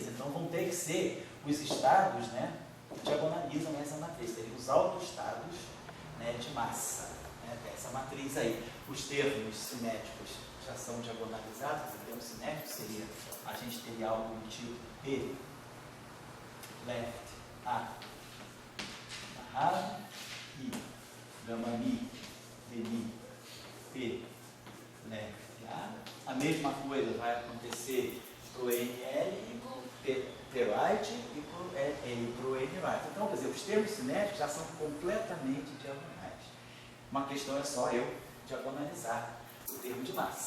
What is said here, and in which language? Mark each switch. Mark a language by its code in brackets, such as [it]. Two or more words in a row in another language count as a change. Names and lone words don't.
[pt] Então vão ter que ser os estados, né, que diagonalizam essa matriz, seriam os autoestados, né, de massa, né, dessa matriz aí. Os termos cinéticos já são diagonalizados. O termo cinético seria, a gente teria algo do tipo P, left, A, barrado, I, gama mi, D, mi, P, left, A. A mesma coisa vai acontecer para o NL e para o P-right e para o N-right. Então, quer dizer, os termos cinéticos já são completamente diagonais. Uma questão é só eu diagonalizar o termo de massa.